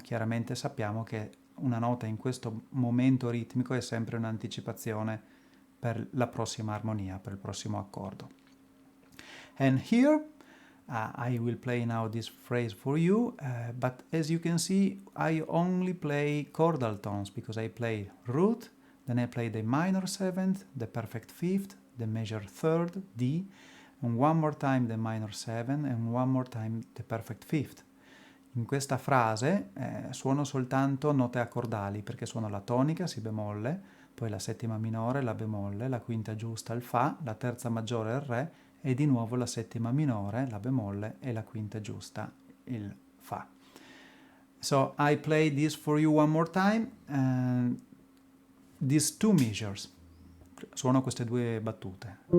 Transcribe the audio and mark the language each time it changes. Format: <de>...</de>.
<it>Chiaramente sappiamo che una nota in questo momento ritmico è sempre un'anticipazione per la prossima armonia, per il prossimo accordo.</it> <en>And here I will play now this phrase for you, but as you can see, I only play chordal tones because I play root, then I play the minor seventh, the perfect fifth, the major third, D, and one more time the minor seventh, and one more time the perfect fifth.</en> <it>In questa frase suono soltanto note accordali, perché suono la tonica, Si bemolle, poi la settima minore, La bemolle, la quinta giusta, il Fa, la terza maggiore, il Re, e di nuovo la settima minore, La bemolle, e la quinta giusta, il Fa.</it> <en>So I play this for you one more time, these two measures.</en> <it>Suono queste due battute.</it>